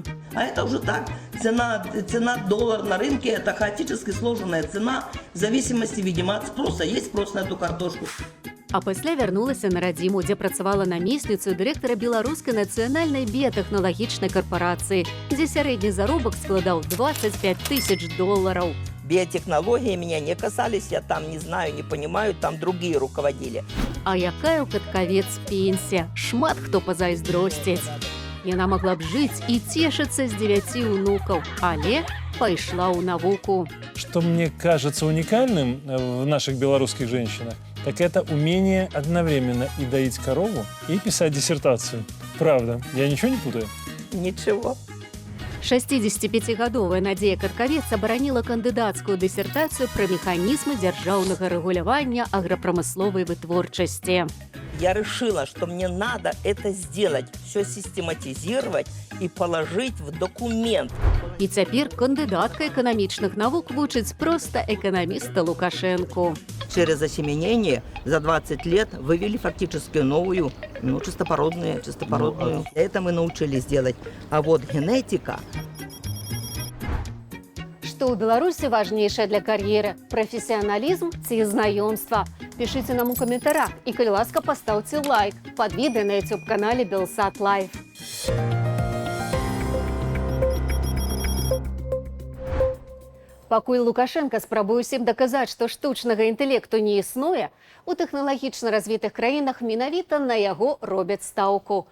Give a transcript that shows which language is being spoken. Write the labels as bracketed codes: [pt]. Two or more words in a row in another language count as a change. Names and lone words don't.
[ru] А это уже так. Цена доллара на рынке, это хаотически сложенная цена, в зависимости, видимо, от спроса. Есть спрос на эту картошку. [be] А пасля вярнулася на радзіму, дзе працавала намесніцаю дырэктара Беларускай нацыянальнай біятэхналагічнай карпорацыі, дзе сярэдні заробак складаў $25 000. [ru] Биотехнологии меня не касались, я там не знаю, не понимаю, там другие руководили. [be] А якая ў Каткавец пенсія? Шмат хто пазайздросціць. Яна магла б жыць і цешыцца з 9 унукаў, але пайшла ў навуку. [ru] Что мне кажется уникальным в наших белорусских женщинах, так это умение одновременно и доить корову, и писать диссертацию. Правда, я ничего не путаю? Ничего. [be] 65-гадовая Надзея Каткавец абараніла кандыдацкую дысертацыю пра механізмы дзяржаўнага рэгулявання аграпрамысловай вытворчасці. [ru] я решила, что мне надо это сделать, все систематизировать и положить в документ. [be] І цяпер кандидатка эканамічных навук вучыць проста эканаміста Лукашэнку. [ru] Через осеменение за 20 лет вывели фактически новую, чистопородную. Это мы научились делать. А вот генетика... [be] Што ў Беларусі важнейшае для кар'еры – прафесіяналізм ці знаёмства? Пішыце нам у каментарах і, калі ласка, пастаўце лайк пад відэа на YouTube-канале Белсат Лайф. Пакуль Лукашенко спрабуе усім даказаць, што штучнага інтэлекту не існуе, у тэхналагічна развітых краінах менавіта на яго робяць стаўку.